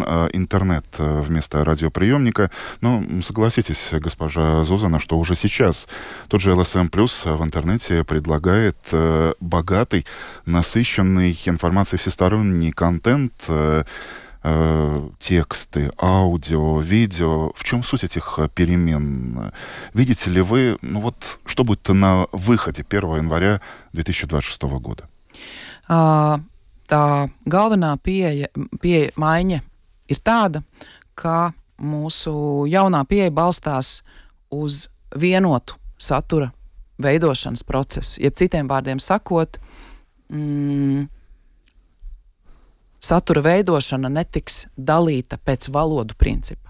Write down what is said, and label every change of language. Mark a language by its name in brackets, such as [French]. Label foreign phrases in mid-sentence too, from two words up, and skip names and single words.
[Russian] Интернет вместо радиоприемника. Но согласитесь, госпожа Зузана, что уже сейчас тот же LSM+ в интернете предлагает богатый, насыщенный информацией всесторонний контент, тексты, аудио, видео. В чем суть этих перемен? Видите ли вы, что будет на выходе 1 января 2026 года? [Latvian] Tā galvenā maiņa ir tāda, ka mūsu jaunā pieeja balstās uz vienotu satura veidošanas procesu. Jeb citiem vārdiem sakot, satura veidošana netiks dalīta pēc valodu principa.